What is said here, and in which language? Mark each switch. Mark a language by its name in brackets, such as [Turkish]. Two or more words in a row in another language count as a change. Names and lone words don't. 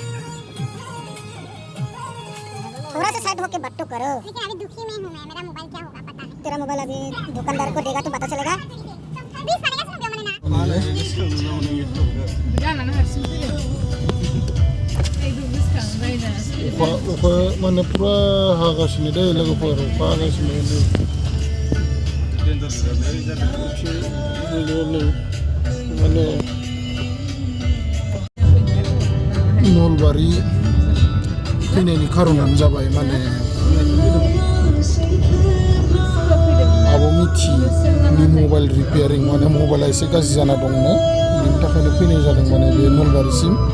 [Hindi] थोड़ा सा साइड होके बात तो करो। लेकिन अभी दुखी में हूँ मैं। मेरा मोबाइल क्या होगा पता नहीं। तेरा मोबाइल अभी दुकानदार को देगा तो पता चलेगा। 20 पड़ेगा सुनो मैंने ना। जाना ना हर चीज़ पे। एक दो 20 का राइड है। [Bodo] अखा माने पूरा हागासिनो दै लोगोफोर अखा हागासिनो दै। माने नलबारि फैनायनि खारनानो जाबाय माने आबो मिथिनि [English] mobile repairing [Bodo] माने मबाइला एसे गाज्रि जाना दंनो बेनि थाखायनो फैनाय जादों माने बे नलबारिसिम।